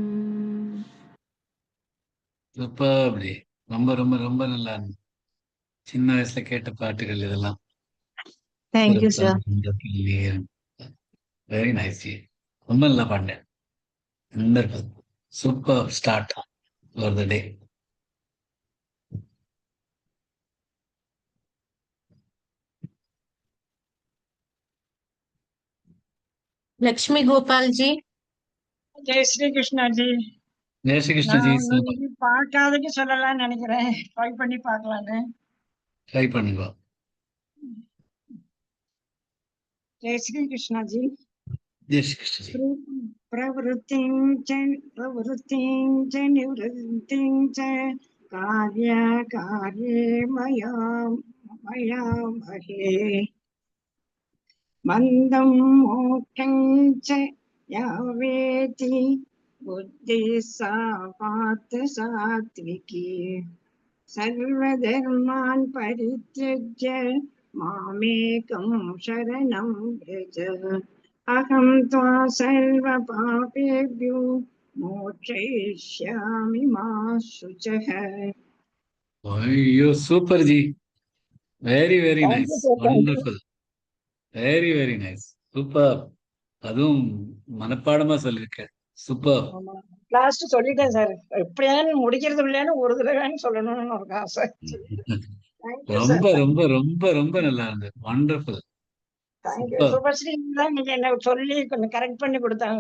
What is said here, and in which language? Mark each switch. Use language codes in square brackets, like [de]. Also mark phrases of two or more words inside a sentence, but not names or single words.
[ta] சூப்பர்லி. ரொம்ப ரொம்ப ரொம்ப நல்லா இருந்துச்சு. சின்ன வயசுல கேட்ட பாட்டுகள் இதெல்லாம். [en] thank you sir. very nice [ta] ஜி. ரொம்ப நல்லா பாண்டேன். [en] wonderful. super start for the day. [hi] लक्ष्मी गोपाल जी, जय श्री कृष्णा जी. जय श्री कृष्ण जी. சூப்பர். [ta] பார்க்காதக்கு சொல்லலாம்னு நினைக்கிறேன். ட்ரை பண்ணி பார்க்கலான்னு. ட்ரை பண்ணுங்க. [hi] जय श्री कृष्णा जी. जय श्री कृष्ण जी. [sa] प्रवृत्तिं च निवृत्तिं च कार्ये मया महे मन्दं मोक्षं च यावेति बुद्धिः सा पार्थ सात्विकी सर्वधर्मान् परित्यज्य मामेकं शरणं व्रज अहं त्वा सर्वपापेभ्यो मोक्षयिष्यामि मा शुचः. [ta] ஐயோ சூப்பர் ஜி. [en] very very nice. wonderful. very very nice. [ta] சூப்பர். அதுவும் மனப்பாடமா சொல்லிருக்க. சூப்பர். லாஸ்ட் சொல்லிட்டேன் சார். எப்படியாவது முடிக்கிறது இல்லைன்னு ஒரு தடவை சொல்லணும்னு ஒரு ஆசை. ரொம்ப ரொம்ப ரொம்ப ரொம்ப நல்லா இருந்தது. வண்டர்ஃபுல். சுபஸ்ரீ தான் நீங்க என்ன சொல்லி கொஞ்சம் கரெக்ட் பண்ணி கொடுத்தாங்க.